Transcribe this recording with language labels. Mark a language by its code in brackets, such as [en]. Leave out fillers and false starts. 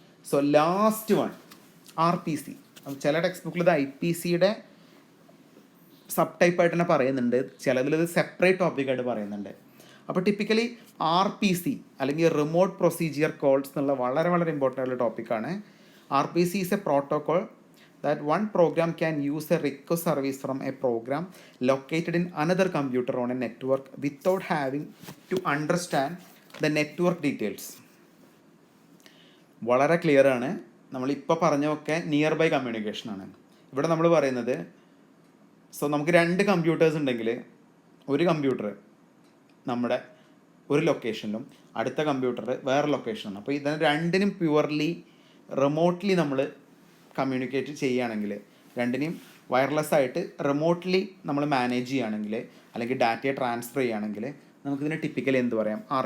[ml] So last one RPC. ചില text ബുക്കിൽ ഇത് IPCയുടെ സബ് ടൈപ്പായിട്ട് തന്നെ പറയുന്നുണ്ട്, ചിലതിൽ ഇത് സെപ്പറേറ്റ് ടോപ്പിക്കായിട്ട് പറയുന്നുണ്ട്. അപ്പോൾ ടിപ്പിക്കലി RPC അല്ലെങ്കിൽ റിമോട്ട് പ്രൊസീജിയർ കോൾസ് എന്നുള്ള വളരെ വളരെ ഇമ്പോർട്ടൻ്റ് ആയിട്ടുള്ള ടോപ്പിക്കാണ്. [en] RPC is a protocol that one program can use a request service from a program located in another computer on a network without having to understand the network details. [ml] വളരെ clear ആണ്. നമ്മളിപ്പോൾ പറഞ്ഞൊക്കെ near by കമ്മ്യൂണിക്കേഷനാണ്. ഇവിടെ നമ്മൾ പറയുന്നത്, so നമുക്ക് രണ്ട് computers ഉണ്ടെങ്കിൽ ഒരു കമ്പ്യൂട്ടർ നമ്മുടെ ഒരു ലൊക്കേഷനിലും അടുത്ത കമ്പ്യൂട്ടർ വേറെ ലൊക്കേഷനാണ്. അപ്പോൾ ഇതിന് രണ്ടിനും പ്യുവർലി റിമോട്ട്ലി നമ്മൾ കമ്മ്യൂണിക്കേറ്റ് ചെയ്യുകയാണെങ്കിൽ, രണ്ടിനെയും വയർലെസ് ആയിട്ട് റിമോട്ട്ലി നമ്മൾ മാനേജ് ചെയ്യുകയാണെങ്കിൽ അല്ലെങ്കിൽ ഡാറ്റയെ ട്രാൻസ്ഫർ ചെയ്യുകയാണെങ്കിൽ നമുക്കിതിനെ ടിപ്പിക്കലി എന്ത് പറയാം?